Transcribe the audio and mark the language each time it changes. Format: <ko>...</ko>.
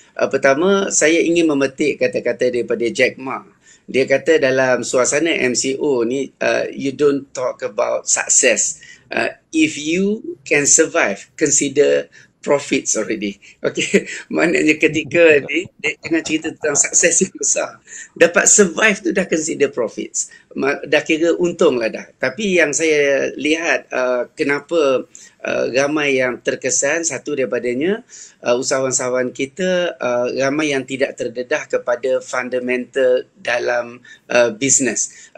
<ms>Pertama, saya ingin memetik kata-kata daripada Jack Ma. Dia kata dalam suasana MCO ni, you don't talk about success.</ms> <en>If you can survive, consider profits already.</en> <ms>Okay, maknanya ketika dia dengan cerita tentang sukses yang besar, dapat survive tu dah consider profits. Dah kira untung lah dah. Tapi yang saya lihat kenapa ramai yang terkesan, satu daripadanya usahawan-usahawan kita ramai yang tidak terdedah kepada fundamental dalam bisnes.</ms>